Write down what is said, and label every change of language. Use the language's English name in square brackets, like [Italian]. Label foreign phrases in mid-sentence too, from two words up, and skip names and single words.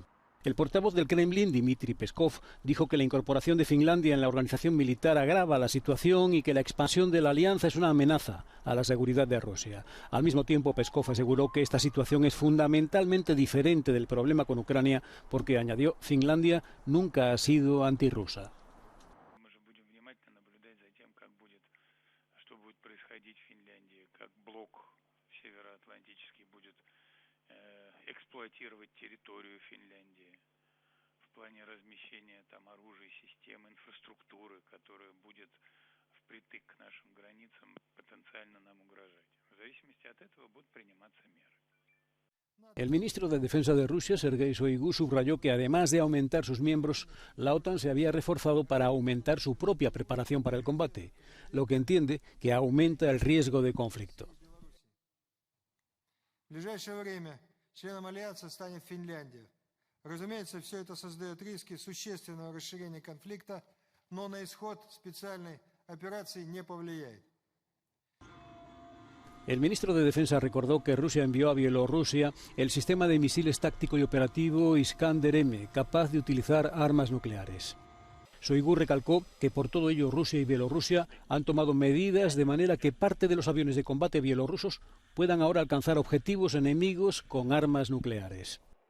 [Spanish] El portavoz del Kremlin, Dmitry Peskov, dijo que la incorporación de Finlandia en la organización militar agrava la situación y que la expansión de la alianza es una amenaza a la seguridad de Rusia. Al mismo tiempo, Peskov aseguró que esta situación es fundamentalmente diferente del problema con Ucrania porque, añadió, Finlandia nunca ha sido antirrusa. [Russian] Эксплуатировать территорию Финляндии в плане размещения там оружия, систем, инфраструктуры, которая будет впритык к нашим границам потенциально нам угрожать. В зависимости от этого будут приниматься меры. [Spanish] El ministro de Defensa de Rusia, Sergei Shoigu, subrayó que además de aumentar sus miembros, la OTAN se había reforzado para aumentar su propia preparación para el combate, lo que entiende que aumenta el riesgo de conflicto. [Russian] Членом Альянса станет Финляндия. Разумеется, все это создает риски существенного расширения конфликта, но на исход специальной операции не повлияет. [Spanish] El ministro de Defensa recordó que Rusia envió a Bielorrusia el sistema de misiles táctico y operativo Iskander-M, capaz de utilizar armas nucleares. Shoigu recalcó que por todo ello Rusia y Bielorrusia han tomado medidas de manera que parte de los aviones de combate bielorrusos puedan ahora alcanzar objetivos enemigos con armas nucleares.